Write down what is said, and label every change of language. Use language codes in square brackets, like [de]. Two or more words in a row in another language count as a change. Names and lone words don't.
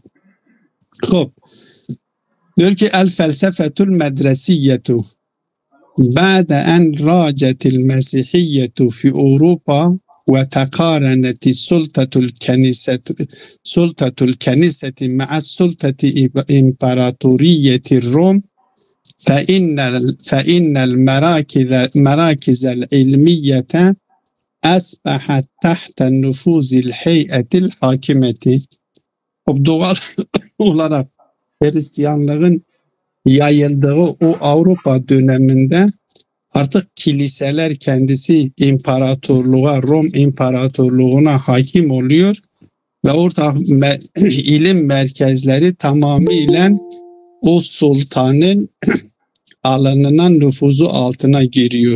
[tr] Hop. Diyor ki [ar] الفلسفة المدرسية بعد أن راجت المسيحية في أوروبا وتقارنت سلطة الكنيسة مع السلطة الإمبراطورية الروم فإن المراكز العلمية أصبحت تحت نفوذ الهيئة الحاكمة. [tr] Doğal olarak Hristiyanlığın yayıldığı o Avrupa döneminde artık kiliseler kendisi Rom İmparatorluğu'na hakim oluyor ve orada ilim merkezleri tamamıyla o sultanın alanına, nüfuzu altına giriyor.